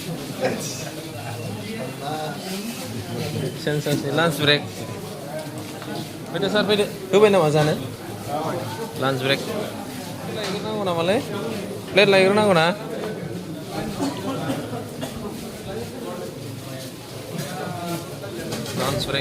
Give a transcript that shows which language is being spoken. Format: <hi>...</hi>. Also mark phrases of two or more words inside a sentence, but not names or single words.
<brx>सेन्सासनि</brx> <en>lunch break</en> <brx>फैदो सार फैदो होबाय नामा जानो</brx> <en>lunch break</en> <brx>लायग्रोनांगौ नामालै प्लेट लायग्रोनांगौ ना</brx> <en>lunch break</en>